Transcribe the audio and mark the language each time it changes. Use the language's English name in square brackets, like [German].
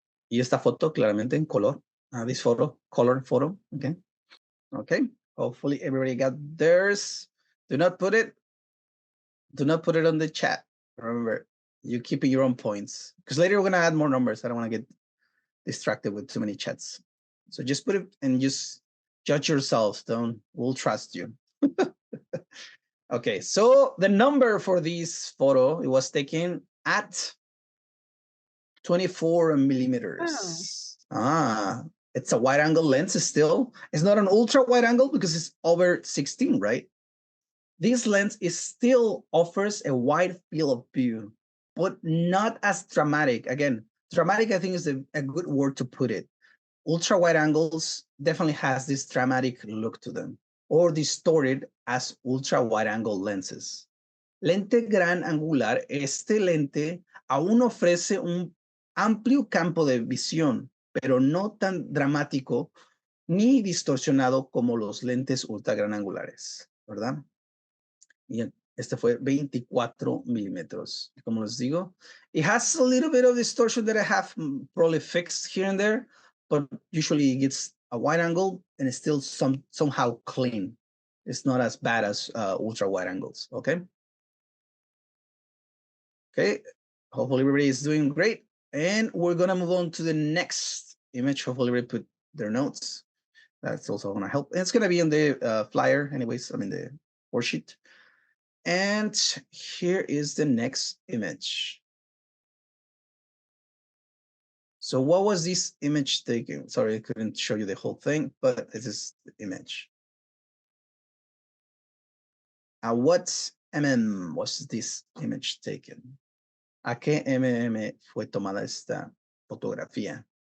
[Spanish] Y esta foto claramente en color. [English] This photo, color photo, okay? Okay, hopefully everybody got theirs. Do not put it on the chat. Remember, you keep your own points. Because later we're gonna add more numbers. I don't wanna get distracted with too many chats. So just put it and just judge yourselves. We'll trust you. Okay, so the number for this photo, it was taken at 24 millimeters. It's a wide angle lens still. It's not an ultra wide angle because it's over 16, right? This lens still offers a wide field of view, but not as dramatic. Again, dramatic, I think, is a good word to put it. Ultra wide angles definitely has this dramatic look to them, or distorted as ultra wide angle lenses. [Spanish] Lente gran angular, este lente aún ofrece un amplio campo de visión, pero no tan dramático ni distorsionado como los lentes ultra gran angulares, ¿verdad? Y este fue 24 milímetros. Como les digo, [English] it has a little bit of distortion that I have probably fixed here and there, but usually it gets a wide angle and it's still somehow clean. It's not as bad as ultra wide angles, okay? Okay, hopefully everybody is doing great. And we're gonna move on to the next image. Hopefully everybody put their notes. That's also gonna help. And it's gonna be in the flyer anyways, I mean the worksheet. And here is the next image. So what was this image taken? Sorry, I couldn't show you the whole thing, but this is the image. What was this image taken? [Spanish] ¿A qué fue tomada esta fotografía?